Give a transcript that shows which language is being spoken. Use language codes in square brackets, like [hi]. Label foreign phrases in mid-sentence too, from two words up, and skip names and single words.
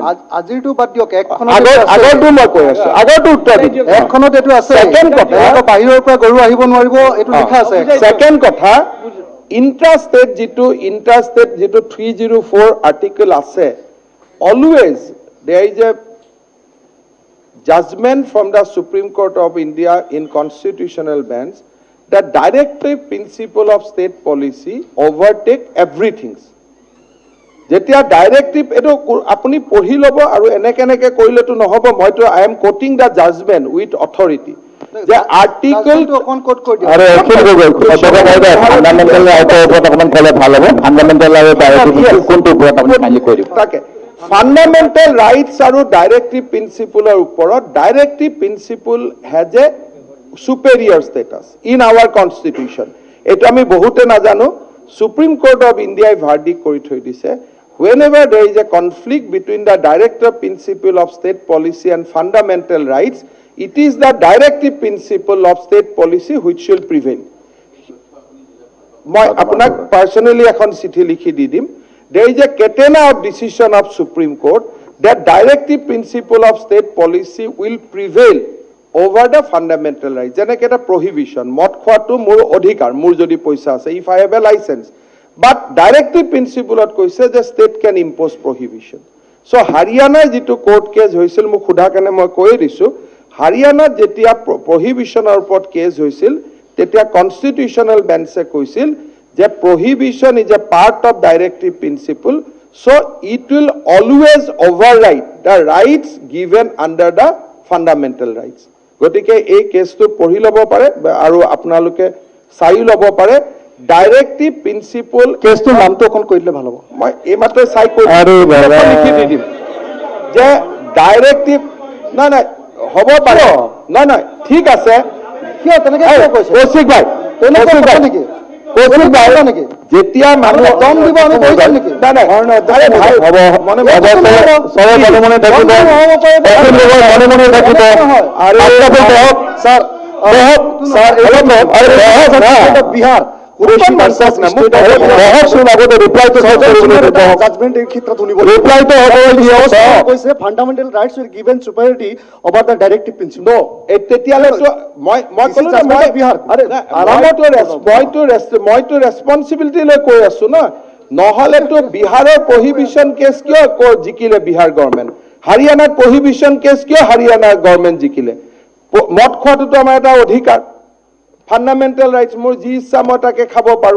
[as] আজিৰটো বাদ দিয়ক, আগৰটো মই কৈ আছোঁ, আগৰটো উত্তৰ দিম। একখনত এইটো আছে। ছেকেণ্ড কথা, বাহিৰৰ পৰা গৰু আহিব নোৱাৰিব, এইটো লিখা আছে। ছেকেণ্ড কথা, ইণ্টাৰষ্টেট যিটো 304 আৰ্টিকেল আছে, [en] always there is a judgment from the Supreme Court of India in constitutional bench, the directive principle of state policy overtake everything. [as] যেতিয়া ডাইৰেক্টিভ এইটো আপুনি পঢ়ি ল'ব আৰু এনেকে কৰিলেতো নহ'ব। [en] মইতো I am quoting the judgment with authority যে আৰ্টিকেল [as] অকণ কোট কৰি দিয়ক। আৰু [en] fundamental right [as] ওপৰত অকণমান ক'লে ভাল হ'ব। ফাণ্ডামেণ্টেল আৰু ডাইৰেক্টিভ কোনটো ওপৰত আপুনি কাইণ্ডলি কৈ দিব। তাকে [en] fundamental rights [as] আৰু [en] directive principle [as] ওপৰত [en] directive principle has a superior status in our constitution. [as] এইটো আমি বহুতে নাজানো। সুপ্ৰিম কোৰ্ট অফ ইণ্ডিয়াই ভাৰ্ডিক্ট কৰি থৈ দিছে, [en] whenever there is a conflict between the directive principle of state policy and fundamental rights, it is the directive principle of state policy which shall prevail. [as] মই আপোনাক পাৰ্সোনালি এখন চিঠি লিখি দি দিম। [en] There is a catena of decision of Supreme Court that directive principle of state policy will prevail over the fundamental rights. [as] যেনেকে এটা prohibition, মদ খোৱাটো মোৰ অধিকাৰ, মোৰ যদি পইচা আছে, [en] if I have a license. But directive principle ত [as] কৈছে যে [en] state can impose prohibition. [as] So হাৰিয়ানাৰ যিটো কোৰ্ট কেছ হৈছিল, মোক সোধা কাৰণে মই কৈ দিছো, হাৰিয়ানাত যেতিয়া prohibitionৰ ওপৰত কেছ হৈছিল, তেতিয়া [en] constitutional bench [as] কৈছিল যে [en] prohibition is a part of directive principle, so it will always override the rights given under the fundamental rights. [as] গতিকে এই কেছটো পঢ়ি ল'ব পাৰে আৰু আপোনালোকে চাই ল'ব পাৰে। [en] directive principle [as] কেছটোৰ নামটো অকণ কৈ দিলে ভাল হ'ব। মই এইমাত্ৰ চাই কৈ লিখি দি দিম যে ডাইৰেক্টিভ নাই হ'ব পাৰে। নাই ঠিক আছে। কিয় তেনেকে কিয় কৈছে? কৌশিক ভাই নেকি? কৌশিক ভাই নেকি? যেতিয়া মানুহ দম দিব আমি বহি যাম নেকি? নাই আৰে ভাই মনে মনে থাকিব আৰু [en] বিহাৰ fundamental rights will given superiority over the directive principle. [as] তেতিয়ালে মইতো ৰেছপনচিবিলিটি লৈ কৈ আছো ন। নহলেতো বিহাৰৰ প্ৰহিবিশ্যন কেছ কিয় জিকিলে বিহাৰ গভৰ্ণমেণ্ট, হাৰিয়ানাত প্ৰহিবিশ্যন কেছ কিয় হাৰিয়ানাৰ গভৰ্ণমেণ্ট জিকিলে? মদ খোৱাটোতো আমাৰ এটা অধিকাৰ, [en] fundamental rights, [as] মোৰ যি ইচ্ছা মই তাকে খাব পাৰোঁ।